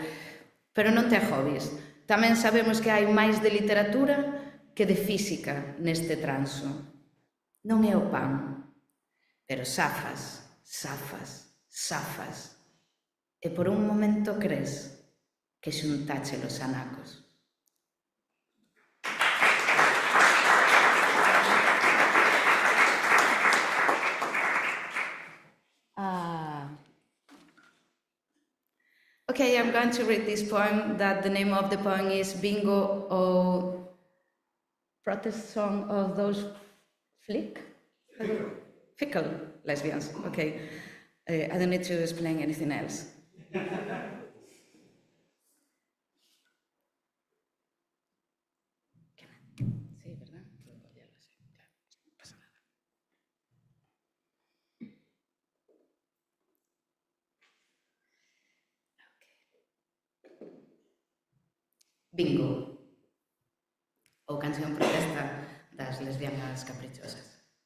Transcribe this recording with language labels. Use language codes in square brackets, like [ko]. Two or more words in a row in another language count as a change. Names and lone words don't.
[gl] Pero non te agobies, tamén sabemos que hai máis de literatura que de física neste transo. Non é o pan, pero zafas, zafas, zafas. E por un momento crees que xuntache los anacos. [en] Okay, I'm going to read this poem. That the name of the poem is Bingo, or protest song of those fickle lesbians. Okay, I don't need to explain anything else. [es] Sí, ¿verdad? [gl] Bingo, ou canción protesta das lesbianas caprichosas.